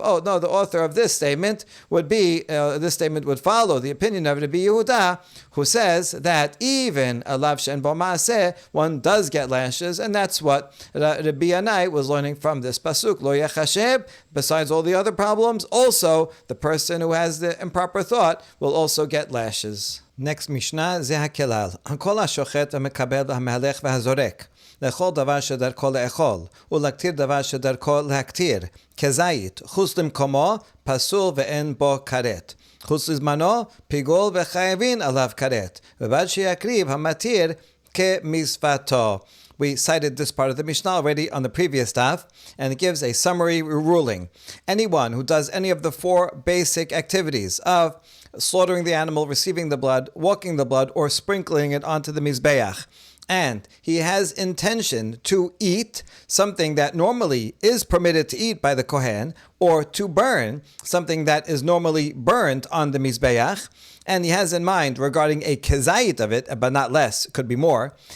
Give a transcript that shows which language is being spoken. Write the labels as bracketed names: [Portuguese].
[English] Oh no, the author of this statement would follow the opinion of Rabbi Yehuda, who says that even a lav she'en bo ma'aseh, one does get lashes, and that's what Rabbi Yanai was learning from this pasuk. Lo yachashev, besides all the other problems, also the person who has the improper thought will also get lashes. Next Mishnah, [Hebrew] ze hakelal. Kol hashochet hamekabel hamehalech v'hazorek. לאכול דבר שדרכו לאכול, ולהקטיר דבר שדרכו להקטיר, כזית, חוץ למקומו, פסול ואין בו כרת. חוץ לזמנו, פיגול וחייבין עליו כרת. ובעד שיקריב המתיר כמצוותו. [English] We cited this part of the Mishnah already on the previous daf, and it gives a summary ruling. Anyone who does any of the four basic activities of slaughtering the animal, receiving the blood, walking the blood, or sprinkling it onto the mizbeach, and he has intention to eat something that normally is permitted to eat by the Kohen, or to burn something that is normally burned on the Mizbeach, and he has in mind regarding a kezayit of it, but not less, could be more,